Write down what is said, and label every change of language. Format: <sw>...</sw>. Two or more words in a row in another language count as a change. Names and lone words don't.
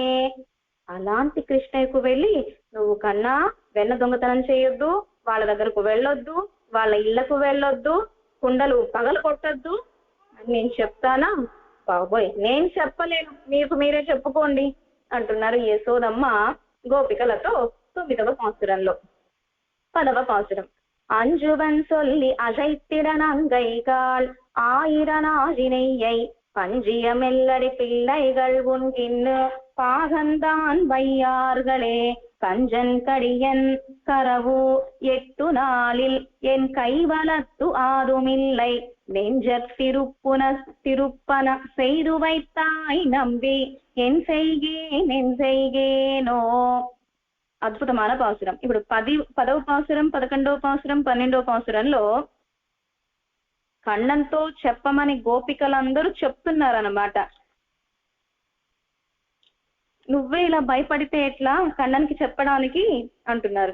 <te>అలాంటి కృష్ణయ్యకు వెళ్ళి నువ్వు కన్నా వెన్న దొంగతనం చేయొద్దు, వాళ్ళ దగ్గరకు వెళ్ళొద్దు, వాళ్ళ ఇళ్లకు వెళ్ళొద్దు, కుండలు పగలు కొట్టద్దు అని నేను చెప్తానా? బాబోయ్ నేను చెప్పలేను, మీకు మీరే చెప్పుకోండి అంటున్నారు యశోదమ్మ గోపికలతో 9వ పాసురంలో. 10వ పాసురం.</te> <ta>அஞ்சுவன் சொல்லி அசைத்திடனங்கைகால் ஆயிரனாதினையை பஞ்சிய மெல்லடி பிள்ளைகள் உன்கின்னு பாகந்தான் வையார்களே கஞ்சன் கடியன் கரவு 8 நாளில் என் கைவலத்து ஆதுமில்லை நெஞ்சத் திருப்பன செய்து வைத்தாய் நம்பி என் செய்கேனோ.</ta> <te>అద్భుతమైన పాసురం. ఇప్పుడు 10వ పాసురం, 11వ పాసురం, 12వ పాసురంలో కన్నంతో చెప్పమని గోపికలందరూ చెప్తున్నారన్నమాట. నువ్వే ఇలా భయపడితే ఎట్లా కన్నన్కి చెప్పడానికి అంటున్నారు.</te>